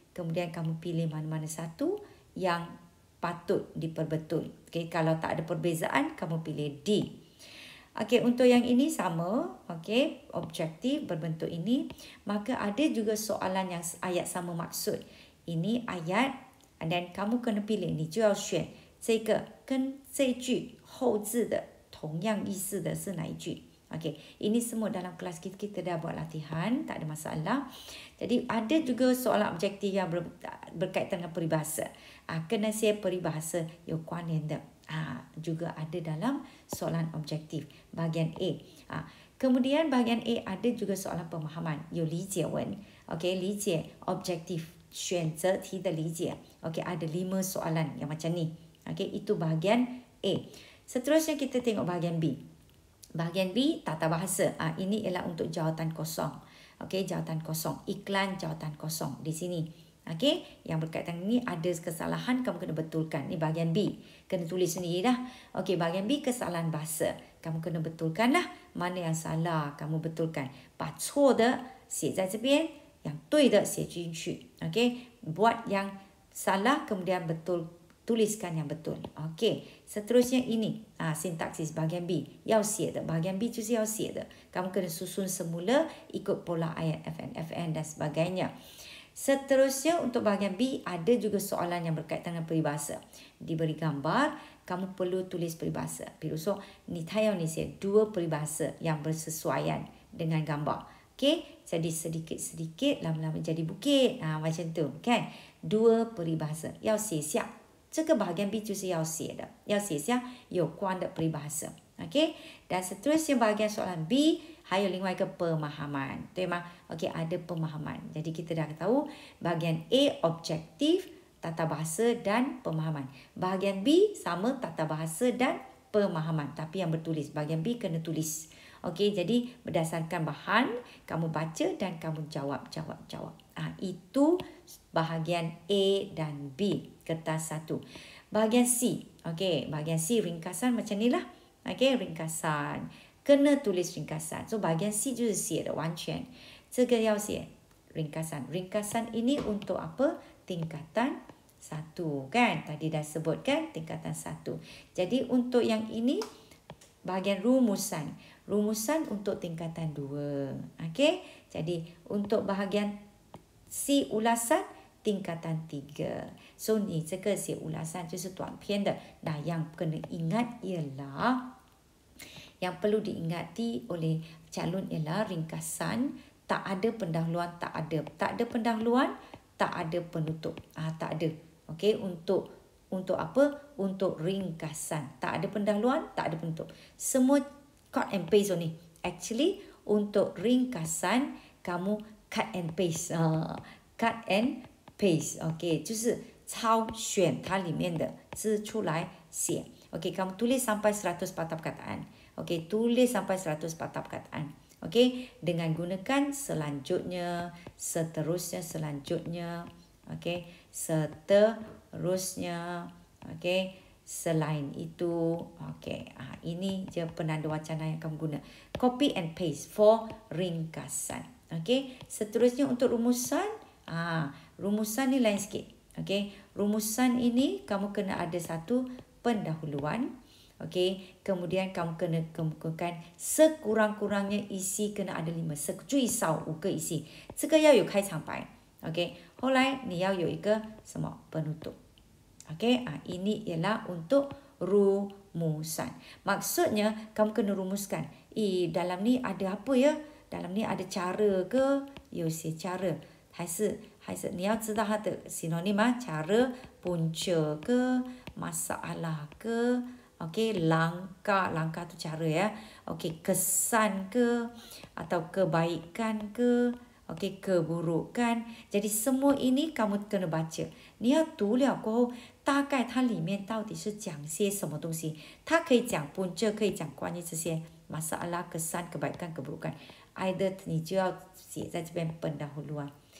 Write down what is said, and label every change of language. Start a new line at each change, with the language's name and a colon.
Malay: Kemudian kamu pilih mana-mana satu yang patut diperbetul. Okey, kalau tak ada perbezaan, kamu pilih D. Okey, untuk yang ini sama. Okey, objektif berbentuk ini. Maka ada juga soalan yang ayat sama maksud. Ini ayat dan kamu kena pilih.
Chinese: 你就要选这个跟这句后置的同样意思的是哪一句。
Malay: Okey, ini semua dalam kelas kita dah buat latihan, tak ada masalah. Jadi ada juga soalan objektif yang berkaitan dengan peribahasa.
Chinese: 跟那些
Malay: peribahasa
Chinese: 有关联的
Malay: juga ada dalam soalan objektif bahagian A. Kemudian bahagian A ada juga soalan pemahaman,
Chinese: 有理解文. Okey, 理解 objektif 选择题的理解.
Malay: Okey, ada 5 soalan yang macam ni. Okey, itu bahagian A. Seterusnya kita tengok bahagian B. Bahagian B, tata bahasa. Ini ialah untuk jawatan kosong. Okey, jawatan kosong. Iklan jawatan kosong di sini. Okey, yang berkaitan ini ada kesalahan, kamu kena betulkan. Ini bahagian B. Kena tulis sendiri dah. Okey, bahagian B, kesalahan bahasa. Kamu kena betulkan lah. Mana yang salah, kamu betulkan.
Chinese: 把错的写在这边，yang 对的写进去。
Malay: Okey, buat yang salah, kemudian tuliskan yang betul. Okey, seterusnya ini sintaksis bahagian B.
Chinese: 要写的 bahagian B 就是要写的.
Malay: Kamu kena susun semula ikut pola ayat FN dan sebagainya. Seterusnya untuk bahagian B ada juga soalan yang berkaitan dengan peribahasa. Diberi gambar, kamu perlu tulis peribahasa.
Chinese: 比如说他要你写
Malay: 2 peribahasa yang bersesuaian dengan gambar. Okey, jadi sedikit-sedikit lama-lama jadi bukit. Macam tu kan.
Chinese: 2 peribahasa 要写下。这个 bahagian B 就是要写的，要写下有关的 peribahasa.
Malay: Okey, dan seterusnya bahagian soalan B
Chinese: 还有另外一个
Malay: pemahaman,
Chinese: 对吗？
Malay: Okey, ada pemahaman. Jadi kita dah tahu bahagian A objektif, tata bahasa dan pemahaman. Bahagian B sama tata bahasa dan pemahaman, tapi yang bertulis. Bahagian B kena tulis. Okey, jadi berdasarkan bahan kamu baca dan kamu jawab. Itu bahagian A dan B, kertas 1. Bahagian C. Okey, bahagian C ringkasan macam ni lah. Okey, ringkasan. Kena tulis ringkasan.
Chinese: So bahagian C 就是写的完全。这个要写 ringkasan.
Malay: Ringkasan ini untuk apa? Tingkatan 1 kan? Tadi dah sebut kan? Tingkatan 1. Jadi untuk yang ini bahagian rumusan. Rumusan untuk tingkatan 2. Okey, jadi untuk bahagian C ulasan tingkatan 3.
Chinese: So 你这个写 ulasan 就是短篇的。
Malay: Nah, yang kena ingat ialah yang perlu diingati oleh calon ialah ringkasan, tak ada pendahuluan, tak ada pendahuluan, tak ada penutup. Tak ada. Okey, untuk apa? Untuk ringkasan. Tak ada pendahuluan, tak ada penutup. Semua cut and paste ni. Actually, untuk ringkasan, kamu cut and paste. Cut and paste.
Chinese: Okey, 就是抄选它里面的字出来写.
Malay: Okey, kamu tulis sampai 100 patah perkataan. Okey, tulis sampai 100 patah perkataan. Okey, dengan gunakan selanjutnya, seterusnya, selanjutnya, okey, seterusnya, okey, selain itu, okey. Ini je penanda wacana yang kamu guna.
English: Copy and paste for ringkasan.
Malay: Okey, seterusnya untuk rumusan, rumusan ni lain sikit. Okey, rumusan ini kamu kena ada satu pendahuluan. Okey, kemudian kamu kena kemukakan sekurang-kurangnya isi kena ada 5，
Chinese: 最少5个
Malay: isi，
Chinese: 这个要有开场白。 OK， 后来你要有一个什么 penutup。
Malay: OK， ini ialah untuk rumusan. Maksudnya kamu kena rumuskan. Dalam ni ada apa ya? Dalam ni ada cara ke?
Chinese: 有些
Malay: cara。
Chinese: 还是你要知道它的
Malay: synonym cara, punca ke, masalah ke, okey, langkah tu cara ya. Okey, kesan ke atau kebaikan ke, okey, keburukan. Jadi semua ini kamu kena baca.
Chinese: 你要读了过后，大概它里面到底是讲些什么东西？它可以讲 punca， 可以讲关于这些 masalah, kesan, kebaikan, keburukan. Either 你就要写在这边 pendahuluan.